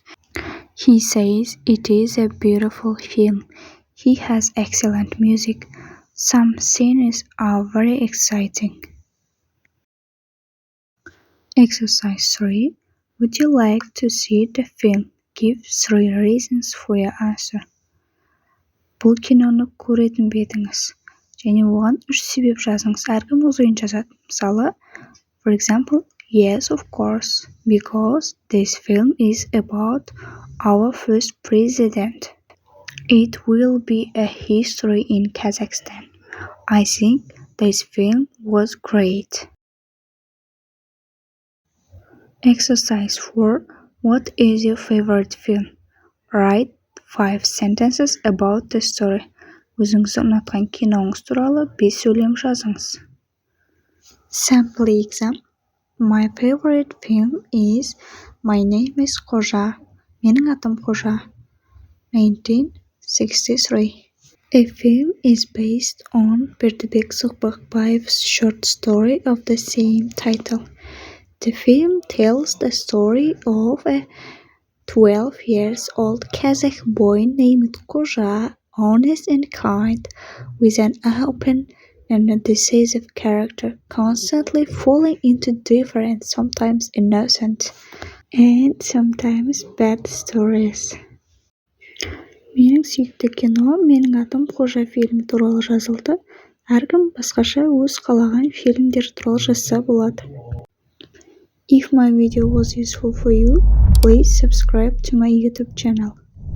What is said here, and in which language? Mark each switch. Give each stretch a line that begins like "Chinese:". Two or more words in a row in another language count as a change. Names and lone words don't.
English: He says it is a beautiful film. He has excellent music. Some scenes are very exciting. Exercise 3. Would you like to see the film? Give 3 reasons for your answer.
Kazakh: Бұл киноны көретін бе едіңіз? Және оған 3 себеп жазыңыз. Әркім өз ойын жазады. Мысалы,
English: for example, yes, of course, because this film is about our first president. It will be a history in Kazakhstan. I think this film was great. Exercise 4. What is your favorite film? Write 5 sentences about the story.
Kazakh: Өзіңізді ұнатқан киноңыз туралы 5 сөйлем жазыңыз.
English: Sample exam. My favorite film is My name is Қожа.
Kazakh: Менің атым Қожа. 1963.
English: A film is based on Бердібек Соқпақбаев's short story of the same title. The film tells the story of a 12-year-old Kazakh boy named Koja, honest and kind, with an open and a decisive character, constantly falling into different, sometimes innocent, and sometimes bad stories.
Kazakh: Менің сүйікті кино «Менің атым Қожа» фильмі туралы жазылды. Әркім басқаша өз қалаған фильмдер туралы жазса болады.
English: If my video was useful for you, please subscribe to my YouTube channel.